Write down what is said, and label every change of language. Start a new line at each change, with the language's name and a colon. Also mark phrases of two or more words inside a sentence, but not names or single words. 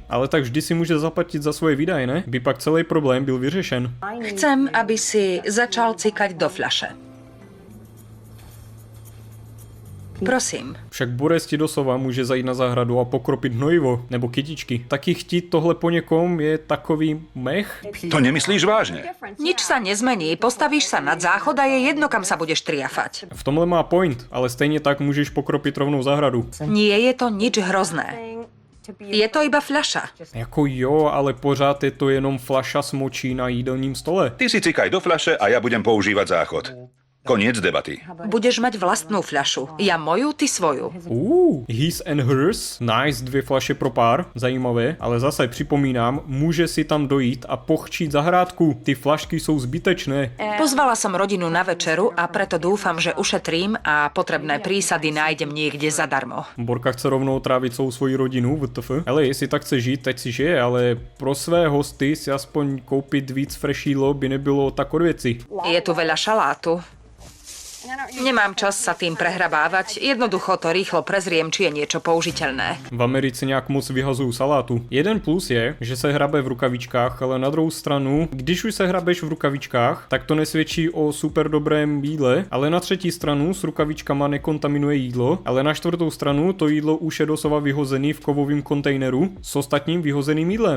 Czech: Ale tak vždy si může zaplatit za svoje výdaje, ne? By pak celý problém byl vyřešen.
Slovak: Chcem, aby si začal cikať do fľaše. Prosím.
Czech: Však Borec ti doslova může zajít na zahradu a pokropit hnojivo, nebo kytičky. Taky chtít tohle po někom je takový mech?
Slovak: To nemyslíš vážne? Nič sa nezmení, postavíš sa nad záchod a je jedno, kam sa budeš triafať.
Czech: V tomhle má point, ale stejně tak můžeš pokropit rovnou zahradu.
Slovak: Nie je to nič hrozné. Je to iba fľaša.
Czech: Jako jo, ale pořád je to jenom flaša s močí na jídelním stole.
Slovak: Ty si cikaj do fľaše a ja budem používať záchod. Koniec debaty. Budeš mať vlastnú fľašu. Ja moju, ty svoju.
English: His and hers.
Czech: Nice, 2 flaše pro pár. Zajímavé, ale zase připomínám, může si tam dojít a pochčít zahrádku. Ty flašky jsou zbytečné.
Slovak: Pozvala som rodinu na večeru a preto dúfam, že ušetrím a potrebné prísady nájdem niekde zadarmo.
Czech: Borka chce rovnou trávit celou svoji rodinu, WTF. Ale jestli tak chce žít, teď si žije, ale pro své hosty si aspoň koupit víc fresh jídlo by nebylo tak od věci.
Slovak: Je tu veľa šalátu. Nemám čas sa tým prehrabávať, jednoducho to rýchlo prezriem, či je niečo použiteľné.
Czech: V Americe nějak moc vyhazují salátu. Jeden plus je, že se hrabe v rukavičkách, ale na druhou stranu, když už se hrabeš v rukavičkách, tak to nesvědčí o super dobrém jídle, ale na třetí stranu s rukavičkama nekontaminuje jídlo, ale na čtvrtou stranu to jídlo už je doslova vyhozený v kovovém kontejneru s ostatním vyhozeným jídlem.